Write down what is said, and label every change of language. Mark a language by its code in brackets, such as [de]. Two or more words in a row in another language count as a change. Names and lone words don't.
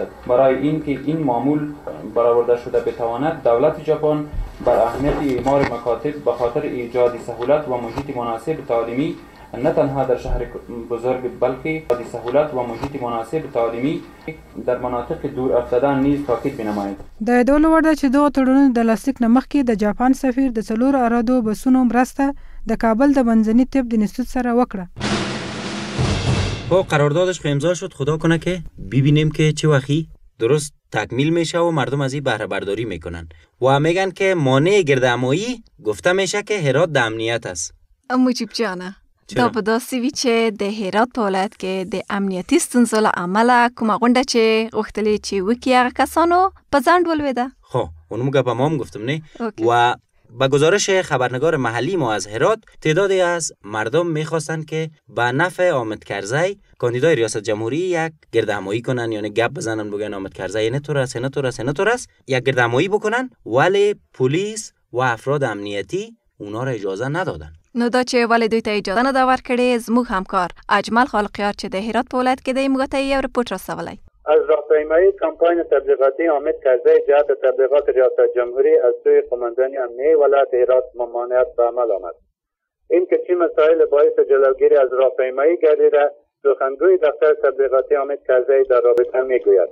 [fa] برای اینکه این معمول برآورده شده بتواند دولت ژاپن بر اهمیت اعمار مکاتب به خاطر ایجاد سهولت و محیط مناسب تعلیمی نه تنها در شهر بزرگ بلکه د سهولت و محیط مناسب تعلیمی در مناطق دور افتاده نیز تاکید بنماید. [ps] د ډول وړ ده چې دغه تړونونه د لاسلیک نه مخکې د جاپان سفیر د څلورو ارادو بسونو مرسته د کابل د منځني طب د انستیتوت سره وکړه. [fa] خب قراردادش امضا شد. خدا کنه که ببینیم که چه وقتی درست تکمیل میشه و مردم از این بهره برداری میکنن و میگن که مانع گردهمایی گفته میشه که هرات د امنیت است. [ps] مجیب جانه دا په داسې وي چې د هرات په ولایت کې د امنیتي ستونزو له امله کومه غونډه چې غوښتلې چې وکړي هغه کسانو په ځنډ ولوېده. [fa] خب اونم گپ ما هم گفتم نه و با گزارش خبرنگار محلی ما از هرات تعدادی از مردم میخواستن که به نفع حامد کرزی کاندیدای ریاست جمهوری یک گردهمایی کنن، یعنی گپ بزنن بگن حامد کرزی اینطور است یک گردهمایی بکنن، ولی پلیس و افراد امنیتی اونا را اجازه ندادن. [ps] نو دا چې ولې دوی ته اجازه نه ده ورکړې، زموږ همکار اجمل خالقیار چې د هرات په ولایت کې دی موږ ته یو رپورټ رسولی. [fa] از راهپیمایی کمپاین تبلیغاتی حامد کرزی جهت تبلیغات ریاست جمهوری از سوی قماندان امنیه ولایت هرات ممانعت به عمل آمد. این که چه مسائل باعث جلوگیری از راهپیمایی گردیده سخنگوی دفتر تبلیغاتی حامد کرزی در رابطه میگوید.